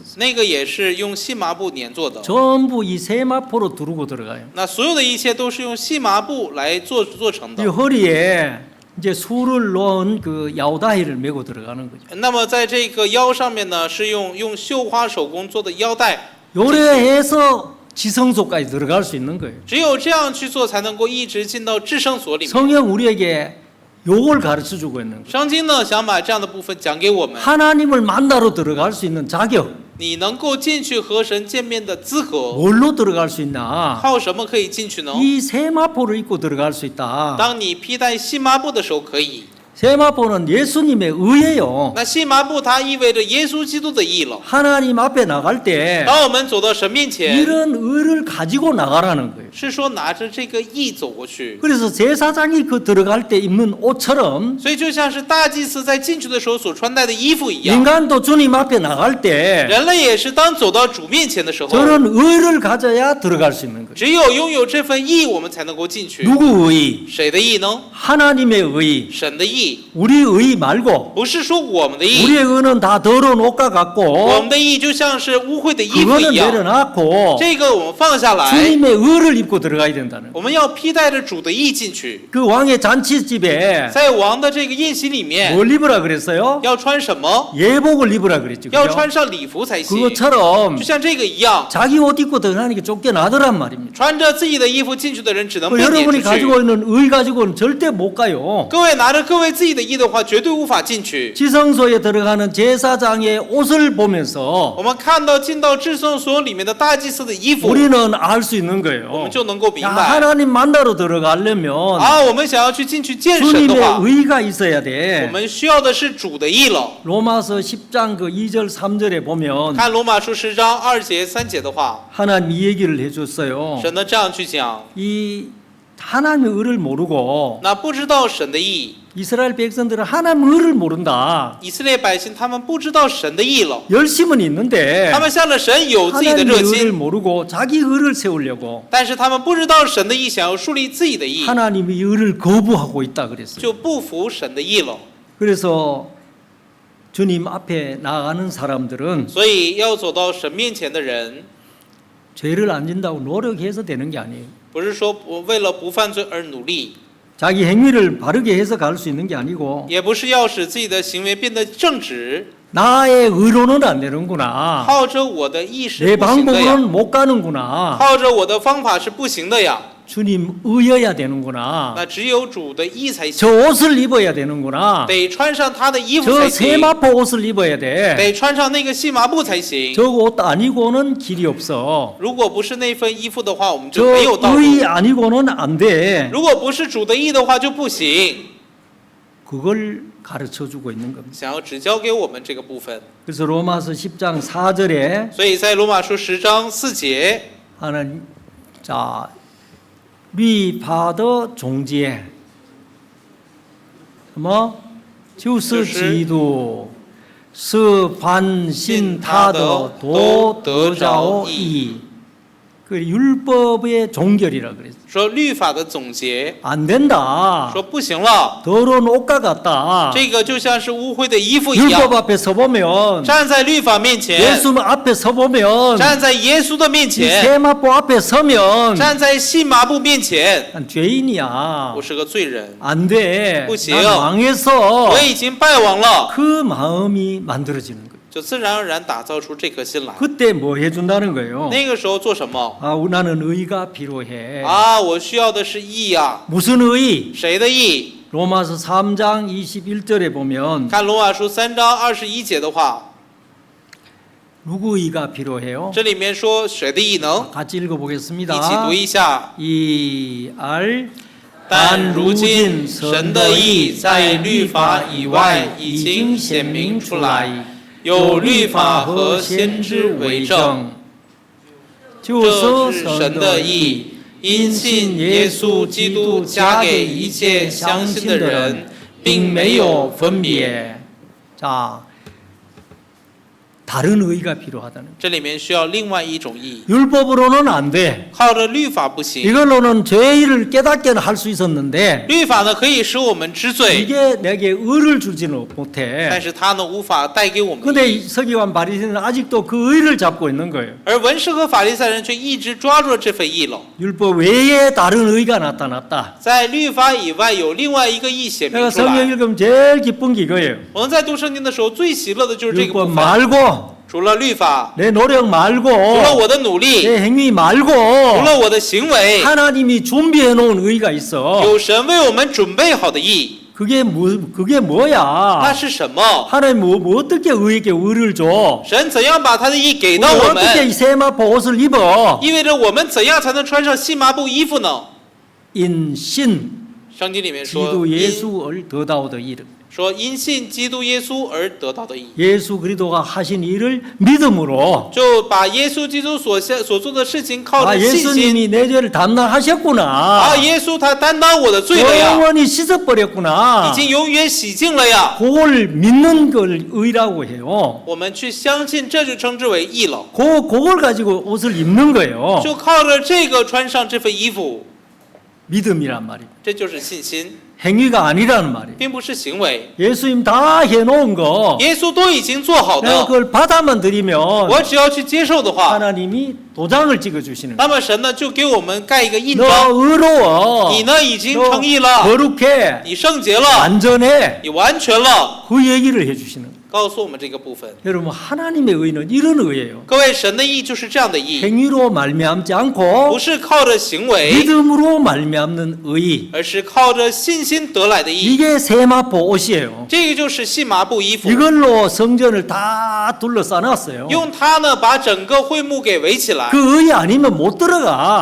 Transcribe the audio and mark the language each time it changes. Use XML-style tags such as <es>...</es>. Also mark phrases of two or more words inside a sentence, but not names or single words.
<zh>那个也是用细麻布粘做的。</zh> <ko>전부 이 세마포로 두르고 들어가요.</ko> <zh>那所有的一切都是用细麻布来做成</zh> <ko>이</ko> <zh>的。</zh> <ko>허리에 이제 술을 놓은 그 야우다이를 메고 들어가는 거죠.</ko> <zh>那么在这个腰上面呢，是用绣花手工做的腰带。</zh> <ko>요래해서 지성소까지 들어갈 수 있는 거예요.</ko> <zh>只有这样去做，才能够一直进到至圣所里面。</zh> <ko>성경 우리에게 요걸 가르쳐 주고 있는 거예요.</ko> <zh>圣经呢，想把这样的部分讲给我们。</zh> <ko>하나님을 만나러 들어갈 수 있는 자격.</ko> <zh>你能够进去和神见面的资格，</zh> <ko>뭘로 들어갈 수 있나?</ko> <zh>靠什么可以进去呢？</zh> <ko>이 세마포를 입고 들어갈 수 있다.</ko> <zh>当你披戴细麻布的时候可以。</zh> <ko>세마포는 예수님의 의예요.</ko> <zh>那细麻布它意味着耶稣基督的义了。</zh> <ko>하나님 앞에 나갈 때</ko> <zh>当我们走到神面前，</zh> <ko>이런 의를 가지고 나가라는 거예요.</ko> <zh>是说拿着这个义走过去。</zh> <ko>그래서 제사장이 그 들어갈 때 입는 옷처럼</ko> <zh>所以就像是大祭司在进去的时候所穿戴的衣服一样，</zh> <ko>인간도 주님 앞에 나갈 때</ko> <zh>人类也是当走到主面前的时候，</zh> <ko>저런 의를 가져야 들어갈 수 있는 거예요.</ko> <zh>只有拥有这份义，我们才能够进去。</zh> <ko>누구 의?</ko> <zh>谁的义呢？</zh> <ko>하나님의 의.</ko> <zh>神的义，</zh> <ko>우리 의 말고</ko> <zh>不是说我们的义，</zh> <ko>우리의 의는 다 더러운 옷과</ko> <zh>我</zh> <ko>같고</ko> <zh>们的义就像是污秽的衣服</zh> <ko>그거는</ko> <zh>一样。</zh> <ko>내려놨고</ko> <zh>这个我们放下来，</zh> <ko>주님의 의를 입고 들어가야 된다는 거예요.</ko> <zh>我们要披戴着主的义进去。</zh> <ko>그 왕의 잔치집에</ko> <zh>在王的这个宴席里面，</zh> <ko>뭘 입으라 그랬어요?</ko> <zh>要穿什么？</zh> <ko>예복을 입으라 그랬죠.</ko> <zh>要</zh> <ko>그죠?</ko> <zh>穿上礼服才行。</zh> <ko>그것처럼</ko> <zh>就像这个一样，</zh> <ko>자기 옷 입고 들어가는 게 쫓겨나더란 말입니다.</ko> <zh>穿着自己的衣服进去的人只能被撵</zh> <ko>여러분이</ko> <zh>出去。</zh> <ko>가지고 있는 의 가지고는 절대 못 가요.</ko> <zh>各位拿着各位自己的衣的话，绝对无法进去。</zh> <ko>지성소에 들어가는 제사장의 옷을</ko> <zh>我</zh> <ko>보면서</ko> <zh>们看到进到至圣所里面的大祭司的衣服，</zh> <ko>우리는 알 수 있는</ko> <zh>我</zh> <ko>거예요.</ko> <zh>们就能够明</zh> <ko>야,</ko> <zh>白</zh> <ko>하나님 만나러 들어가려면</ko> <zh>啊，我们想要去进去见神的</zh> <ko>주님의</ko> <zh>话，</zh> <ko>의가 있어야</ko> <zh>我</zh> <ko>돼.</ko> <zh>们需要的是主的义了。</zh> <ko>로마서 10장 그 2절 3절에 보면</ko> <zh>看罗马书10章2节3节的话，</zh> <ko>하나님 이 얘기를 해줬어요.</ko> <zh>神呢这样去讲，</zh> <ko>이 하나님의 의를 모르고</ko> <zh>那不知道神的义，</zh> <ko>이스라엘 백성들은 하나님의 의를 모른다.</ko> <zh>以色列百姓他们不知道神的义了，</zh> <ko>열심은 있는데</ko> <zh>他们向着神有自己的</zh> <ko>하나님의</ko> <zh>热</zh> <ko>의를</ko> <zh>心，</zh> <ko>모르고 자기 의를 세우려고</ko> <zh>但是他们不知道神的义，想要树立自己的义，</zh> <ko>하나님의 의를 거부하고 있다 그랬어요.</ko> <zh>就不服神的义了。</zh> <ko>그래서 주님 앞에 나가는 사람들은</ko> <zh>所以要走到神面前的人，</zh> <ko>죄를 안 진다고 노력해서 되는 게 아니에요.</ko> <zh>不是说为了不犯罪而努力，</zh> <ko>자기 행위를 바르게 해서 갈 수 있는 게 아니고</ko> <zh>也不是要使自己的行为变得正直，</zh> <ko>나의 의로는 안 되는구나.</ko> <zh>靠着我的意识</zh> <ko>내</ko> <zh>不行的呀，</zh> <ko>방법으로는 못 가는구나.</ko> <zh>靠着我的方法是不行的呀。</zh> <ko>주님 의여야 되는구나.</ko> <zh>那只有主的义才行，</zh> <ko>저 옷을 입어야 되는구나.</ko> <zh>得穿上他的衣服</zh> <ko>저</ko> <zh>才行，</zh> <ko>세마포 옷을 입어야 돼.</ko> <zh>得穿上那个细麻布才行。</zh> <ko>저 옷 아니고는 길이 없어.</ko> <zh>如果不是那份衣服的话，我们就</zh> <ko>저</ko> <zh>没有道路。</zh> <ko>의 아니고는 안 돼.</ko> <zh>如果不是主的义的话就不行。</zh> <ko>그걸 가르쳐 주고 있는 겁니다.</ko> <zh>想要指教给我们这个部分，</zh> <ko>그래서 로마서 10장 4절에</ko> <zh>所以在罗马书10章4节，</zh> <ko>하는 자</ko> <zh>律法的总结 뭐 就是基督，是凡信他的都得着义。</zh> <ko>그 율법의 종결이라 그랬어.</ko> <zh>说律法的总结，</zh> <ko>안 된다.</ko> <zh>说不行了，</zh> <ko>더러운 옷과 같다.</ko> <zh>这个就像是污秽的衣服一样。</zh> <ko>율법 앞에 서보면</ko> <zh>站在律法面前，</zh> <ko>예수 앞에 서보면</ko> <zh>站在耶稣的面</zh> <ko>이</ko> <zh>前，</zh> <ko>세마포 앞에 서면</ko> <zh>站在细麻布面前，</zh> <ko>난 죄인이야.</ko> <zh>我是个罪人，</zh> <ko>안 돼. 그 난 망했어.</ko> <zh>我已经败亡了，</zh> <ko>그 마음이 만들어지는 거예요.</ko> <zh>就自然而然打造出这颗心来。</zh> <ko>그때 뭐 해준다는 거예요?</ko> <zh>那个时候做什么？</zh> <ko>아, 나는 의가 필요해.</ko> <zh>啊，我需要的是义呀。</zh> <ko>무슨 의?</ko> <zh>谁的义？</zh> <ko>로마서 3장 21절에 보면</ko> <zh>看罗马书3章21节的话，</zh> <ko>누구 의가 필요해요?</ko> <zh>这里面说谁的义呢？</zh> <ko>같이</ko> <zh>一起</zh> <ko>읽어보겠습니다.</ko> <zh>读一下。 2알 但如今神的义在律法以外已经显明出来，有律法和先知为证。这是神的义，因信耶稣基督加给一切相信的人，并没有分别。</zh> <ko>자, 다른 의가 필요하다는 거예요.</ko> <zh>这里面需要另外一种义，</zh> <ko>율법으로는 안 돼.</ko> <zh>靠着律法不行。</zh> <ko>이걸로는 죄를 깨닫게는 할 수 있었는데</ko> <zh>律法呢可以使我们知罪，</zh> <ko>이게 내게 의를 주지는</ko> <zh>但</zh> <ko>못해.</ko> <zh>是它呢无法带给我们义。</zh> <ko>근데 서기관 바리새인은 아직도 그 의를 잡고 있는 거예요.</ko> <zh>而文士和法利赛人却一直抓住了这份义了。</zh> <ko>율법 외에 다른 의가 나타났다.</ko> <zh>在律法以外有另外一个义显</zh> <ko>내가</ko> <zh>明出</zh> <ko>성경</ko> <zh>来。</zh> <ko>읽으면 제일 기쁜 게 이거예요.</ko> <zh>我们在读圣经的时候，最喜乐的就是这个部</zh> <ko>율법</ko> <zh>分。</zh> <ko>말고</ko> <zh>除了律法，</zh> <ko>내 노력</ko> <zh>除</zh> <ko>말고</ko> <zh>了我的努力，</zh> <ko>내 행위 말고</ko> <zh>除了我的行为，</zh> <ko>하나님이 준비해 놓은 의가 있어.</ko> <zh>有神为我们准备好的义，</zh> <ko>그게</ko> <zh>那</zh> <ko>뭐야?</ko> <zh>是什么？</zh> <ko>하나님 뭐 어떻게 의에게 의를 줘?</ko> <zh>神怎样把他的义给到我</zh> <ko>어떻게</ko> <zh>们？</zh> <ko>이 세마포 옷을 입어?</ko> <zh>意味着我们怎样才能穿上细麻布衣服呢？</zh> <ko>인신</ko> <zh>圣经里面说，</zh> <ko>기도</ko> <zh>因</zh> <ko>예수를 더다오더 이름.</ko> <zh>说因信基督耶稣而得到的义，</zh> <ko>예수 그리스도가 하신 일을 믿음으로</ko> <zh>就把耶稣基督所做的事情靠</zh> <ko>아</ko> <zh>着信心。</zh> <ko>예수님이 내 죄를 담당하셨구나.</ko> <zh>啊，耶稣他担当我的罪了呀，</zh> <ko>영원히 씻어버렸구나.</ko> <zh>已经永远洗净了呀。</zh> <ko>그걸 믿는 걸 의라고 해요.</ko> <zh>我们去相信，这就称之为义了。</zh> <ko>그걸 가지고 옷을 입는 거예요.</ko> <zh>就靠着这个穿上这份衣服，</zh> <ko>믿음이란 말이에요.</ko> <zh>这就是信心，</zh> <ko>행위가 아니라는 말이에요.</ko> <zh>并不是行为。</zh> <ko>예수님 다 해놓은 거</ko> <zh>耶稣都已经做好</zh> <ko>내가</ko> <zh>的，</zh> <ko>그걸 받아만 드리면</ko> <zh>我只要去接受的话，</zh> <ko>하나님이 도장을 찍어주시는 거예요.</ko> <zh>那么神呢就给我们盖一个印</zh> <ko>너</ko> <zh>章，</zh> <ko>의로워.</ko> <zh>你呢已经</zh> <ko>너</ko> <zh>称义了，</zh> <ko>거룩해.</ko> <zh>你圣洁了，</zh> <ko>완전해.</ko> <zh>你完全了，</zh> <ko>그 얘기를 해주시는 거예요.</ko> <zh>告诉我们这个部分。</zh> <ko>여러분 하나님의 의는 이런 의예요.</ko> <zh>各位，神的义就是这样的义，</zh> <ko>행위로 말미암지</ko> <zh>不</zh> <ko>않고</ko> <zh>是靠着行为，</zh> <ko>믿음으로 말미암는 의.</ko> <zh>而是靠着信心得来的义。</zh> <ko>이게 세마포 옷이에요.</ko> <zh>这个就是细麻布衣服，</zh> <ko>이걸로 성전을 다 둘러싸놨어요.</ko> <zh>用它呢把整个会幕给围起来。</zh> <ko>그 의 아니면 못 들어가.</ko>